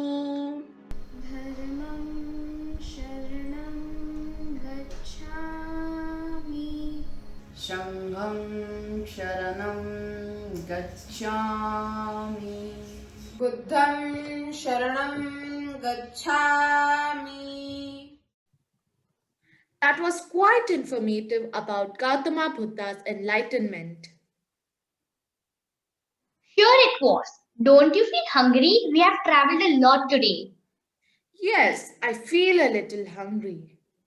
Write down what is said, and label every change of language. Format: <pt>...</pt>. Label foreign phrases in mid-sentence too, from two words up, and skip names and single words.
<sa>धर्मं शरणं गच्छामि। संघं शरणं गच्छामि। बुद्धं शरणं गच्छामि।</sa> <en>That was quite informative about Gautama Buddha's enlightenment. Sure it was. Don't you feel hungry? We have traveled a lot today. Yes, I feel a little hungry.</en>